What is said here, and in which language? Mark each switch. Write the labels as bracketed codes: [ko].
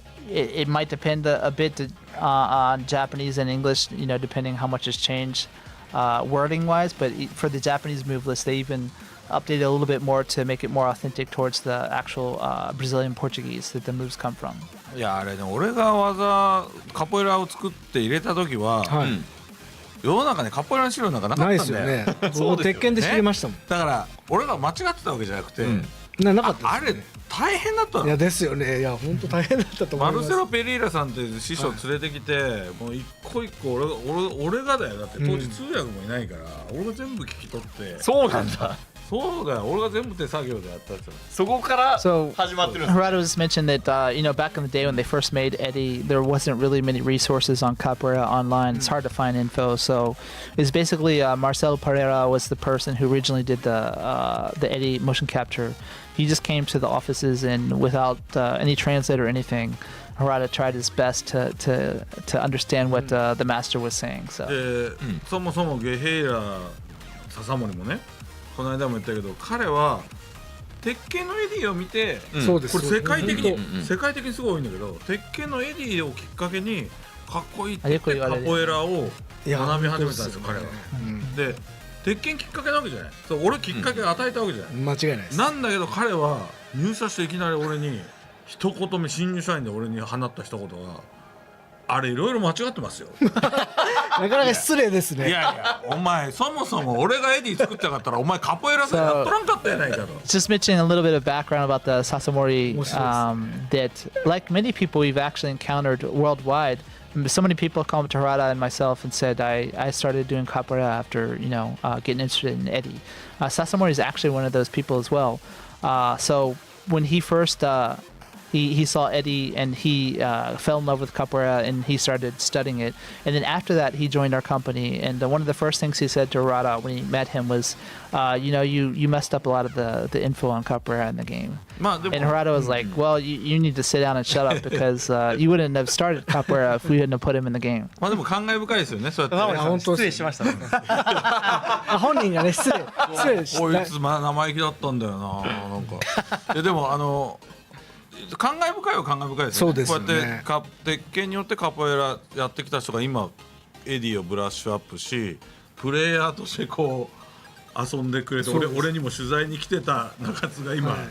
[en] It might depend a bit on Japanese and English, depending how much has changed wording-wise. But for the Japanese move list, they even updated a little bit more to make it more authentic towards the actual Brazilian Portuguese that the moves come from. [ja] いやあれね、俺が技カポエラを作って入れた時は、世の中にカポエラの資料なんかなかったんだよ。ないですよね。そう鉄拳で知りましたもん。だから俺が間違ってたわけじゃなくて、なかったですね。あれ大変だったの。いやですよね。いや本当大変だったと思います。マルセロ・ペリーラさんって師匠連れてきて、もう一個一個俺がだよ。だって当時通訳もいないから、俺が全部聞き取って。そうなんだ。そうだよ。俺が全部手作業でやったやつ。そこから始まってるんです。 [en] Gerardo just mentioned that back in the day when they first made Eddy, there wasn't really many resources on Capoeira online. It's hard to find info. So it's basically Marcelo Pereira was the person who originally did the Eddy motion capture. He just came to the offices and without any translator or anything, Harada tried his best to understand what the master was saying. So. [ja] そもそもゲヘイラ笹森もね、この間も言ったけど、彼は鉄拳のエディを見て、これ世界的にすごい多いんだけど、鉄拳のエディをきっかけにかっこいいって言ってカポエラを学び始めたんですよ、彼は。で鉄拳きっかけなわけじゃない。そう、俺きっかけ与えたわけじゃない。間違いないです。なんだけど彼は入社していきなり俺に一言目、新入社員で俺に放った一言が、あれいろいろ間違ってますよ。なかなか失礼ですね。いやいや、お前そもそも俺がエディ作ってなかったらお前カポエラさやっとらんかったやないかと。 [en] Just mentioning a little bit of background about the Sasamori, that like many people we've actually encountered worldwide, so many people come to Harada and myself and said I started doing capoeira after getting interested in Eddy. Sasamori is actually one of those people as well. So when he first he saw Eddy and he fell in love with capoeira and he started studying it. And then after that, he joined our company. And one of the first things he said to Harada when he met him was, you messed up a lot of the info on capoeira in the game. And Harada was like, well, you need to sit down and shut up because you wouldn't have started capoeira if we hadn't have put him in the game. [ja] まあでも感慨深いですよね。そうやって。本当失礼しました。本人がね失礼した。こいつ生意気だったんだよな。なんか。でも感慨深いは感慨深いですよね。そうですよね。こうやって鉄拳によってカポエラやってきた人が今エディをブラッシュアップし、プレイヤーとしてこう遊んでくれて、俺にも取材に来てた中津が今、